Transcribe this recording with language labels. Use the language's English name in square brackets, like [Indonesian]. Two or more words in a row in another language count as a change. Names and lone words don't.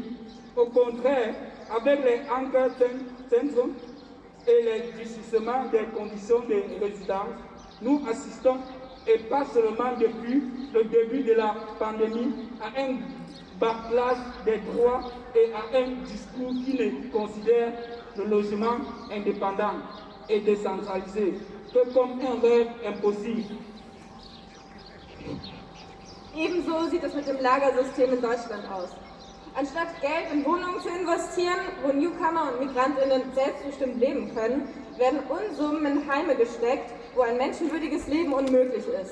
[French] Au contraire, avec les Anker Zentrum et le durcissement des conditions de résidence, nous assistons, et pas seulement depuis le début de la pandémie, à un backlash des droits et à un discours qui ne considère le logement indépendant et décentralisé que comme un rêve impossible. [German] Ebenso sieht es mit dem Lagersystem in Deutschland aus. Anstatt Geld in Wohnungen zu investieren, wo Newcomer und MigrantInnen selbstbestimmt leben können, werden Unsummen in Heime gesteckt, wo ein menschenwürdiges Leben unmöglich ist.